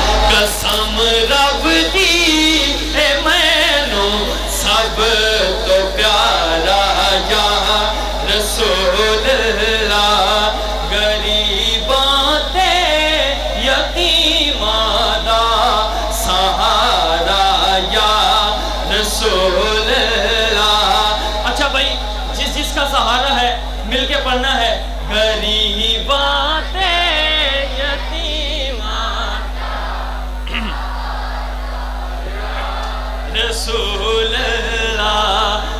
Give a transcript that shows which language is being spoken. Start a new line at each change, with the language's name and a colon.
Punjabi: قسم رب دی اے مینوں سب تو پیارا یا رسول اللہ. غریباں تے یتیماں دا سہارا یا رسول اللہ.
Urdu: اچھا بھائی جس کا سہارا ہے مل کے پڑھنا ہے.
Punjabi: غریباں تے یتیماں رسول اللہ.